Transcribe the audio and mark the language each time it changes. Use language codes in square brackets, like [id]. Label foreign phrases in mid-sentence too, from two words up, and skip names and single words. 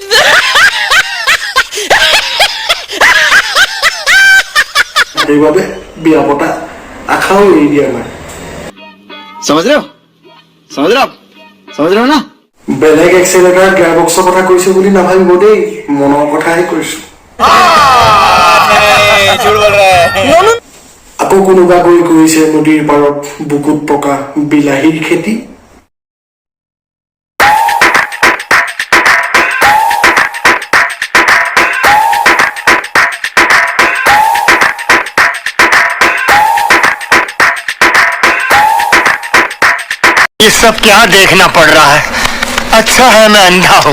[as] সেইবাবে বিয়া পতা আশাও এৰি দিয়া নাই। [hi] समझ रहे हो ना? [as] বেলেগ [en] accelerator gear box [as] কথা কৈছো বুলি নাভাবিব দেই, মনৰ কথাহে কৈছো। আকৌ কোনোবা গৈ কৰিছে নদীৰ পাৰত বুকুত পকা বিলাহীৰ খেতি। [hi] ये सब क्या देखना पड़ रहा है? अच्छा है मैं अंधा हूँ।